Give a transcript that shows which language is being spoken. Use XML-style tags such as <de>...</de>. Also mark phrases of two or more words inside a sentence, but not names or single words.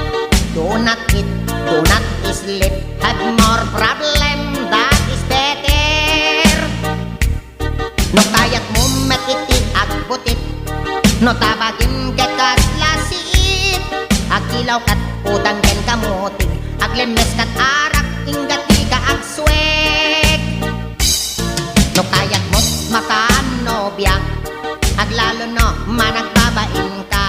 <en>Do not eat, do not sleep, have more problem, that is better.</en> <ilo>No kayat mo metiti agbutit, no tabagim get kaslasiit. Agilaw kat udang ken kamutig, aglemes kat arak ingati ka agswek. No kayat mo makanobya, aglalo no managbabain ka.</ilo>